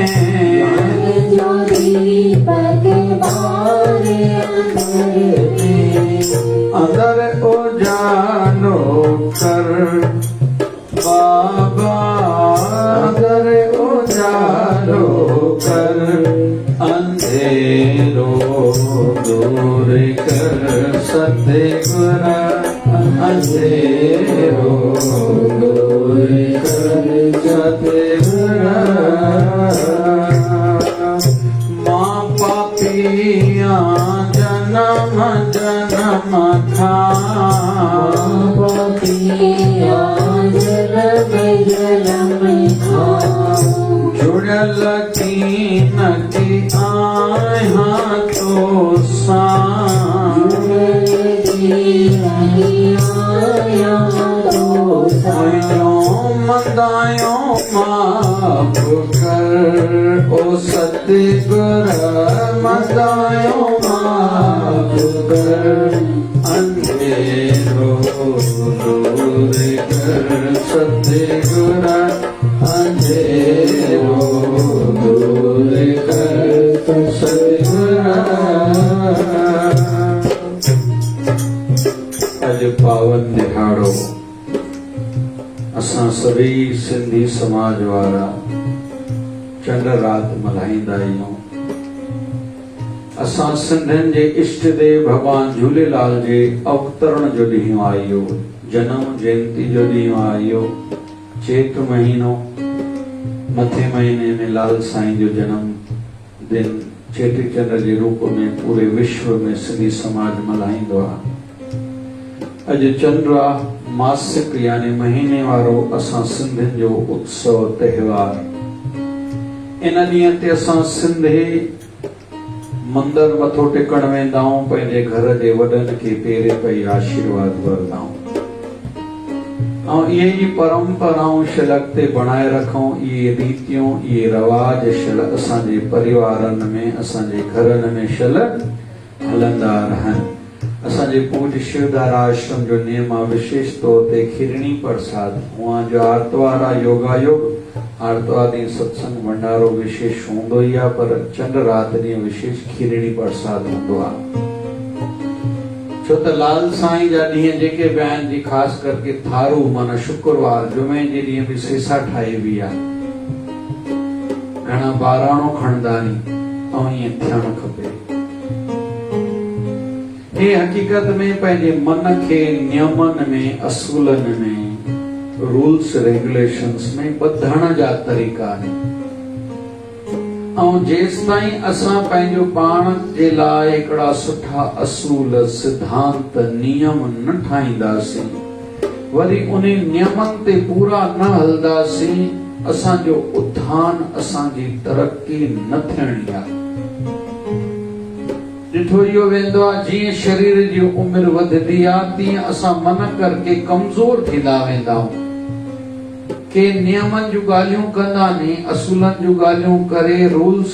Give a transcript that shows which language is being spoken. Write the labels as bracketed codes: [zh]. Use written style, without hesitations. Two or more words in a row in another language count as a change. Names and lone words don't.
[sd] अंदर उजालो कर बाबा अंदर उजालो कर अंधेरो दूर कर सतगुरु अंधेरो दूर कर सतगुरु माँ पापिया जन्म जन्म था जुड़ल कीन की आय तो मंदायो माफ कर ओ सतगुरु मंदायो माफ कर अंधेरो दूर कर सतगुरु अंधेरो दूर कर सतगुरु अज पावन दिहाड़ो असां सभी सिंधी समाज वारा चंड रात मल्हाईंदा आहियूं। असां सिंधियुनि जे इष्ट देव भगवान झूलेलाल जे अवतरण जो ॾींहुं आयो, जनम जयंती जो ॾींहुं आयो। चेत महीनो मथे महीने में लाल साईं जो जन्म दिन चेटीचंड जे रूप में पूरे विश्व में सिंधी समाज मल्हाईंदो आहे। अॼु चंड आहे, मासिक यानी महीने वारो असां सिंधियुनि जो उत्सव त्योहार। इन ॾींहं ते असां सिंधी मंदिर मथो टेकण वेंदा आहियूं, पंहिंजे घर जे वॾनि खे पेरे पई आशीर्वाद वठंदा आहियूं ऐं इहे ई परंपराऊं शल अॻिते बणाए रखूं। इहे रीतियूं इहे रवाज शल असांजे परिवारनि में असांजे घरनि में शल हलंदा रहनि। असांजे पूज्य शिवधारा आश्रम जो नियम आहे विशेष तौर ते खीरणी प्रसाद हुआ जो आर्तवार आहे योगायोग आर्तवार ॾींहुं सत्संग भंडारो विशेष हूंदो ई आहे पर चंड रात ॾींहुं विशेष खीरणी प्रसाद हूंदो आहे छो त लाल साईं जा ॾींहं जेके बि आहिनि जी ख़ासि करके थारू माना शुक्रवार जुमे जे ॾींहुं बि सेसा ठाहिबी आहे घणा ॿाराणो खणंदा आहिनि ऐं ईअं थियणु खपे हे हकीकत में पंहिंजे मन खे नियमन में असूलनि में [en] rules regulations [sd] में ॿधण जा तरीक़ा आहिनि ऐं जेसि ताईं असां पंहिंजो पाण जे लाइ हिकिड़ा सुठा असूल सिद्धांत नियम न ठाहींदासीं वरी उन नियमनि ते पूरा न हलंदासीं असांजो उत्थान असांजी तरक़ी न थियणी आहे ॾिठो इहो वेंदो आहे जीअं शरीर जी उमिरि वधंदी आहे तीअं असां मन करके कमज़ोर थींदा वेंदा आहियूं के नियमनि जूं ॻाल्हियूं कंदा नी असूलनि जूं ॻाल्हियूं करे रूल्स